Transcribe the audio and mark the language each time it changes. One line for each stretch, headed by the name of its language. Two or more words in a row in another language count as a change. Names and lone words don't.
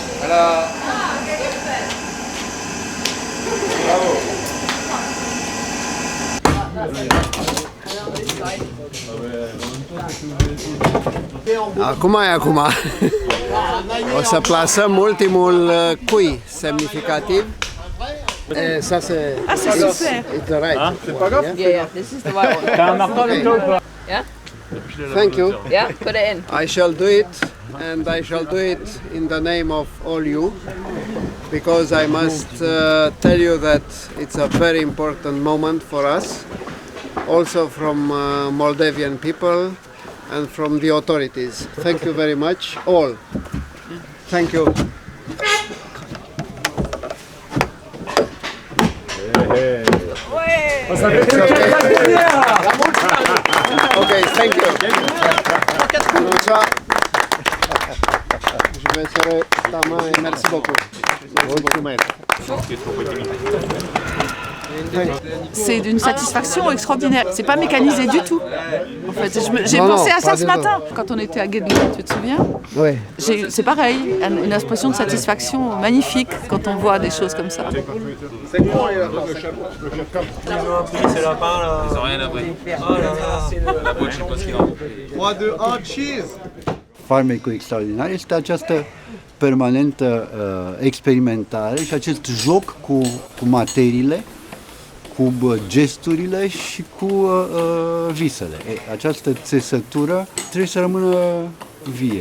Romanian: Acum e acum. O să plasăm ultimul cui semnificativ.
French: Ça c'est... Ah, c'est super.
English: It's the right one, Yeah, this is the right one.
French: T'as un marteau avec toi ou pas?
English: Yeah? Thank you. Yeah, put it in. I shall do it, and I shall do it in the name of all you, because I must tell you that it's a very important moment for us, also from Moldavian people and from the authorities. Thank you very much, all. Thank you. Okay, thank you.
French: Je vais serrer ta main et merci beaucoup. C'est d'une satisfaction extraordinaire. C'est pas mécanisé du tout. En fait, j'ai Non, pensé non, à ça pas ce du tout. matin quand on était à Guédelin, tu te souviens? Oui. C'est pareil, une expression de satisfaction magnifique quand on voit des choses comme ça. C'est quoi le chapeau? Ils ont appris ces lapins là. Ils ont rien appris. Oh là là. La boîte, je sais pas ce qu'il en 3, 2, 1, cheese!
Romanian: Farmecul extraordinar este această permanentă experimentare și acest joc cu materiile, cu gesturile și cu visele. Această țesătură trebuie să rămână vie.